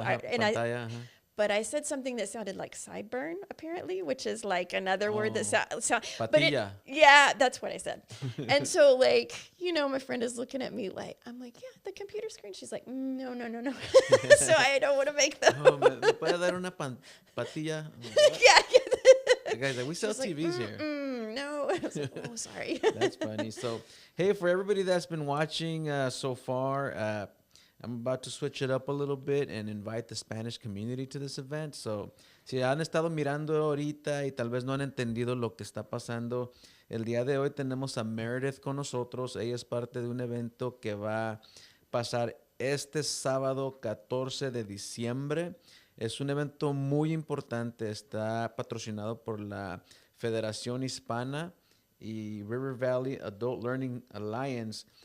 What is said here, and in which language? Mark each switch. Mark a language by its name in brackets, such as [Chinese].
[Spanish] pantalla, [English] but I said something that sounded like sideburn, apparently, which is like another word that sounds. [Spanish] Patilla. [English] Yeah, that's what I said. And so, like, my friend is looking at me like, I'm like, yeah, the computer screen. She's like, no. So I don't want to make them. [Spanish] Oh, ¿me puede dar una patilla? [English] Yeah. The guy's like, we sell TVs here. No. I was like, oh, sorry. That's funny. So, hey, for everybody that's been watching so far, I'm about to switch it up a little bit and invite the Spanish community to this event. [Spanish] So, si han estado mirando ahorita y tal vez no han entendido lo que está pasando, el día de hoy tenemos a Meredith con nosotros. Ella es parte de un evento que va a pasar este sábado 14 de diciembre. Es un evento muy importante. Está patrocinado por la Federación Hispana y River Valley Adult Learning Alliance.